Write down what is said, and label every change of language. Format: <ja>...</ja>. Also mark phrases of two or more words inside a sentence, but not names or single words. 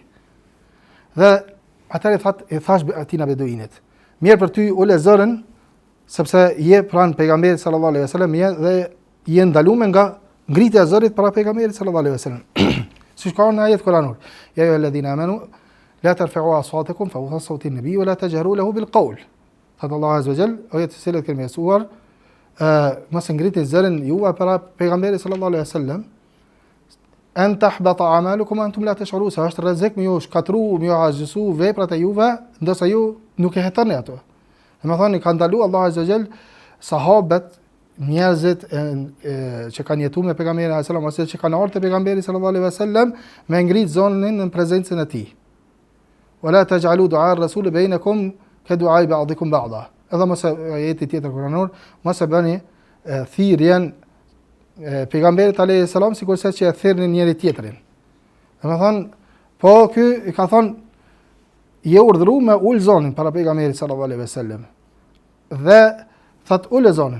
<sq>Dhe atëherë thot, i thash atina beduinit. Mirë për ty ule zërin, sepse je pranë pejgamberit</sq> <ar>صلى الله عليه وسلم</ar> <sq>dhe je ndaluar nga ngritja e zërit para pejgamberit</sq> <ar>صلى الله عليه وسلم.</ar> <sq>Siç ka në ajet kuranor.</sq> <ar>يا أيها الذين آمنوا لا ترفعوا أصواتكم فوق صوت النبي ولا تجهروا له بالقول.</ar> <sq>Thot Allah</sq> <ar>عز وجل,</ar> <sq>ajet e cilat kemi mësuar, mos ngritni zërin juve para pejgamberit</sq> <ar>صلى الله عليه وسلم. أن تحبط أعمالكم أنتم لا تشعرون.</ar> <sq>Sa është rrezik me ju shkatru, me ju azhësu veprat e juve, ndërsa ju nuk e hetoni ato. Domethënë ka ndaluar Allah</sq> <ar>عز وجل</ar> <sq>sahabët, njerëzit që kanë jetuar me pejgamberin</sq> <ar>صلى الله عليه وسلم</ar> <sq>ose që kanë ardhur te pejgamberi</sq> <ar>صلى الله عليه وسلم</ar> <sq>me ngrit zonën në prezencën e tij.</sq> <ar>ولا تجعلوا دعاء الرسول بينكم كدعاء بعضكم بعضا.</ar> <sq>Edhe mos ajeti tjetër kuranor, mos e bëni thirrjen pejgamberit</sq> <ar>عليه السلام</ar> <sq>sikurse që e thirrnin njëri tjetrin. Domethënë, po ky i ka thonë je urdhëruar me ul zonën para pejgamberit</sq> <ar>صلى الله عليه وسلم.</ar> <sq>Dhe thot ul zonën.</sq>